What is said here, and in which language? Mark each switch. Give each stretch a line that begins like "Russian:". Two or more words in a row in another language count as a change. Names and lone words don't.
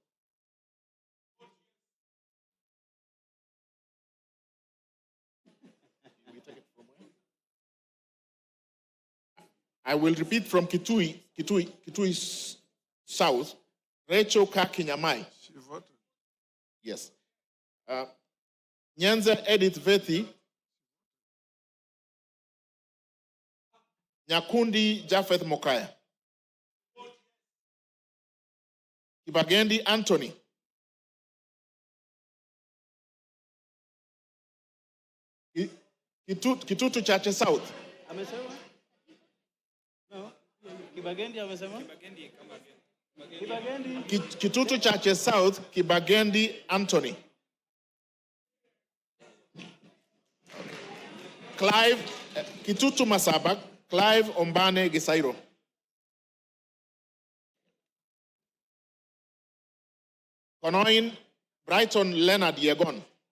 English: I will repeat from Kitui South. Rachel Kaki Nyamai. She voted. Yes. Nyanza Edith Vethi. Nyakundi Japheth Mokaya. Kibagendi Anthony. Kitutu Chache South.
Swahili: Amesema?
English: No.
Swahili: Kibagendi amesema?
English: Kibagendi. Kitutu Chache South, Kibagendi Anthony. Clive, Kitutu Masabak, Clive Ombane Gisairo. Konoin, Brighton Leonard Yegon.